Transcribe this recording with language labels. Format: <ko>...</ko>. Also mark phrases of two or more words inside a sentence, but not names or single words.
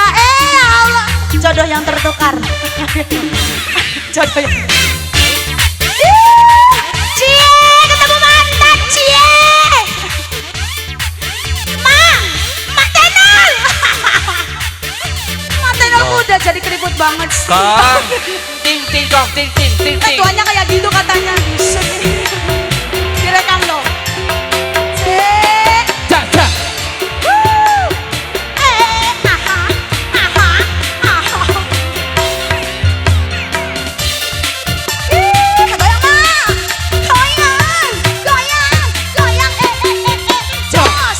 <id>Ya Allah, jodoh yang tertukar. Jodoh yang Cie, ketemu mantan Cie. Mak Tenol. Mak Tenol udah jadi keriput banget sih. Kong. Ting ting kong, ting ting ting ting. Tuanya kayak gitu katanya. Direkam loh. Jaja. Jos.</id>